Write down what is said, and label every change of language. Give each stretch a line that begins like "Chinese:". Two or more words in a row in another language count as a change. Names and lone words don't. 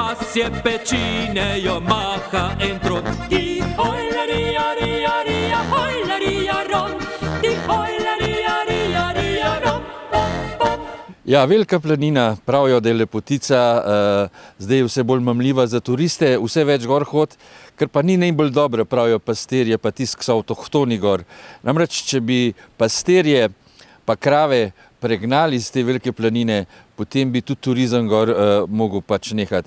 Slovenian: se pecinejo maha en trot. Di hojlaria, ria, ria, hojlaria, rom. Di hojlaria, ria, ria, rom, pom, pom. Ja, Velika planina, pravijo, da je lepotica, zdaj vse bolj mamljiva za turiste, vse več gor hod, ker pa ni najbolj dobro, pravijo pastirje, pa tisti, ki so avtohtoni gor. Namreč, če bi pastirje pa krave pregnali iz te Velike planine, potem bi tudi turizem gor mogel pač nehati.